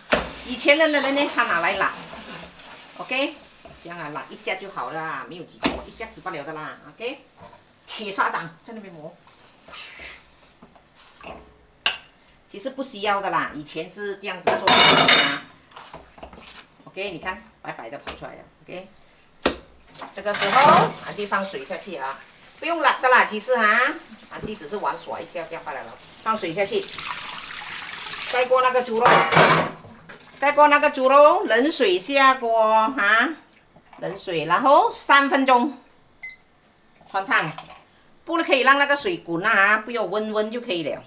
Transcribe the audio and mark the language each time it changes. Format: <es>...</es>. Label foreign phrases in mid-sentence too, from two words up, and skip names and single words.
<zh>以前的人呢，他拿來拉 ，OK， 這樣啊，拉一下就好了，沒有幾多，一下子不了的啦 ，OK。鐵砂掌在那邊磨，其實不需要的啦，以前是這樣子做的啊。OK， 你看白白的跑出來了 ，OK。這個時候，安迪放水下去啊，不用辣的啦，其實哈，安迪只是玩耍一下這樣罷了。放水下去。蓋過那個豬肉，蓋過那個豬肉，冷水下鍋哈，冷水，然後3分鐘，汆燙，不可以讓那個水滾啊，不要溫就可以了。</zh>